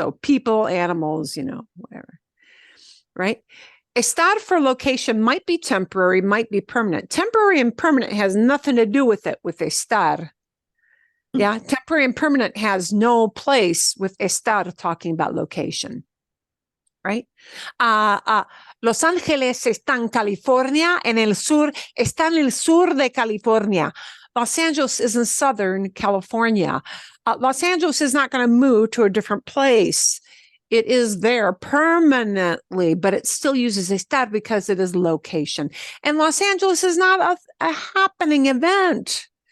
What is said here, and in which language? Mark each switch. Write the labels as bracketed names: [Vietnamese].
[English] So people, animals, whatever. Right? Estar for location might be temporary, might be permanent. Temporary and permanent has nothing to do with it, with estar. Yeah, temporary and permanent has no place with estar talking about location. Right? [Spanish] Los Ángeles está en California, en el sur, está en el sur de California. [English] Los Angeles is in Southern California. Los Angeles is not going to move to a different place. It is there permanently, but it still uses estar because it is location. And Los Angeles is not a happening event.